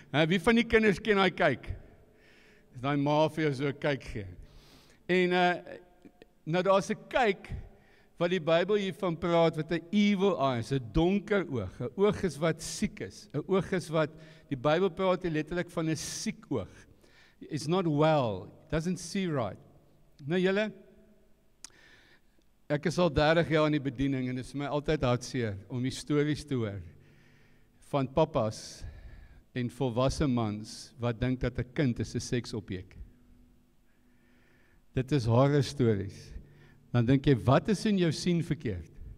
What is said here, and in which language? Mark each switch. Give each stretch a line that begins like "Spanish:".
Afrikaans: Wie van die kinders ken daai kyk? Dis daai ma vir jou so 'n kyk gee. En nou daar's 'n kyk wat die Bybel hiervan praat, wat 'n evil eye is, 'n donker oog, 'n oog is wat siek is, 'n oog is wat, die Bybel praat hier letterlik van 'n siek oog.
English: It's not well, it doesn't see right.
Afrikaans: Nou julle, ek is al 30 jaar in die bediening en dit is my altyd hartseer om die stories te hoor van pappas en volwasse mans wat dink dat 'n kind is 'n seksobjek. Dit is horror stories. Dan dink jy, wat is in jou sien verkeerd?